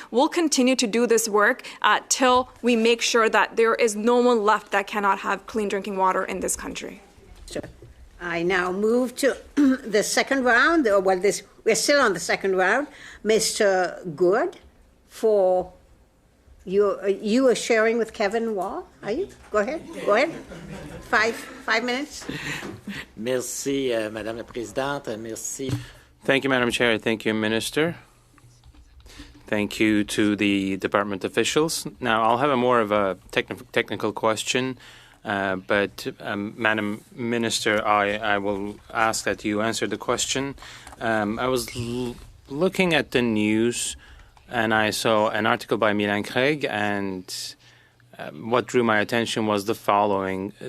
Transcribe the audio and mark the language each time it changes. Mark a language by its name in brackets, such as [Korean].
[English] We'll continue to do this work till we make sure that there is no one left that cannot have clean drinking water in this country. Sure. I now move to the second round, we're still on the second round. Mr. Good, for you are sharing with Kevin Wall, are you? Go ahead. 5 minutes. [French] Merci, Madame la Présidente. Merci. [English] Thank you, Madam Chair. Thank you, Minister. Thank you to the department officials. Now, I'll have more of a technical question. But Madam Minister, I will ask that you answer the question. I was looking at the news and I saw an article by Milan Craig, and what drew my attention was the following.